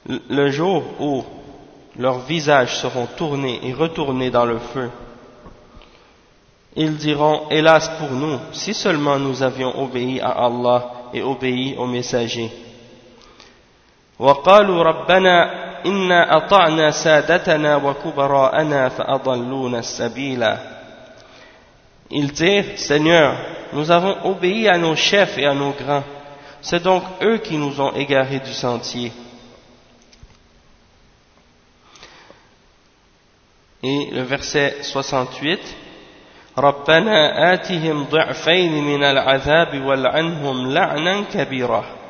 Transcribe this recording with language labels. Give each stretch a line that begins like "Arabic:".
French: Le jour où leurs visages seront tournés et retournés dans le feu, ils diront: hélas pour nous, si seulement nous avions obéi à Allah et obéi au messager.
Arabic: وقالوا ربنا إنا أطعنا سادتنا وكبراءنا فأضلونا السبيلا.
French: Ils dirent: Seigneur, nous avons obéi à nos chefs et à nos grands. C'est donc eux qui nous ont égarés du sentier. Et le verset 68:
Arabic: ربنا آتهم ضعفين من العذاب والعنهم لعنا كبيرا.